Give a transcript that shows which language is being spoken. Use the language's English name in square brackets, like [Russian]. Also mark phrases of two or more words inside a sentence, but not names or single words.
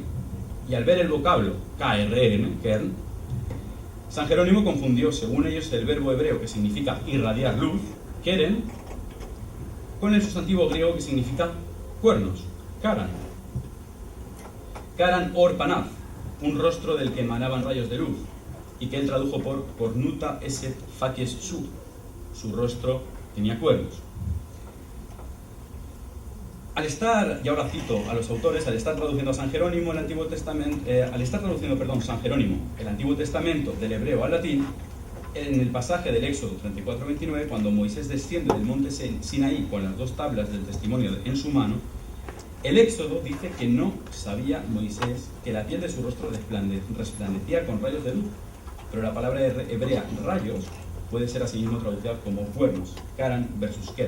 [Spanish] Y al ver el vocablo KRN, kern, San Jerónimo confundió, según ellos, el verbo hebreo que significa irradiar luz, keren, con el sustantivo griego que significa cuernos, karan. [Hebrew] קרן עור פניו, [Spanish] un rostro del que emanaban rayos de luz, y que él tradujo por [Latin] cornuta eset facies [Spanish] su rostro tenía cuernos. Al estar, y ahora cito a los autores, al estar traduciendo a San Jerónimo el Antiguo Testamento, San Jerónimo el Antiguo Testamento del hebreo al latín, en el pasaje del Éxodo 34-29, cuando Moisés desciende del monte Sinaí con las dos tablas del testimonio en su mano, el Éxodo dice que no sabía Moisés que la piel de su rostro resplandecía con rayos de luz, pero la palabra hebrea rayos puede ser asimismo traducida como cuernos, karan versus keren.